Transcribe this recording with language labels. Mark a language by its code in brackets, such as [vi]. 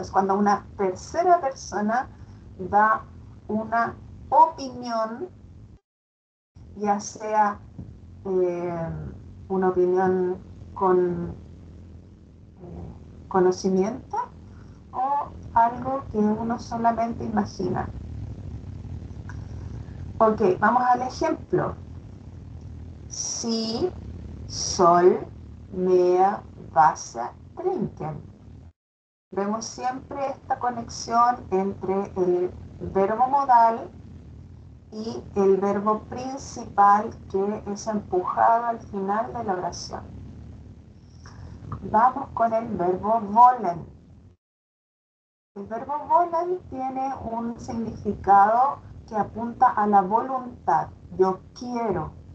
[es] Es cuando una tercera persona da una opinión, ya sea una opinión con conocimiento o algo que uno solamente imagina. Ok, vamos al ejemplo. [de] Si soll mehr Wasser trinken. [es] Vemos siempre esta conexión entre el verbo modal y el verbo principal que es empujado al final de la oración. Vamos con el verbo wollen. El verbo wollen tiene un significado que apunta a la voluntad. Yo quiero.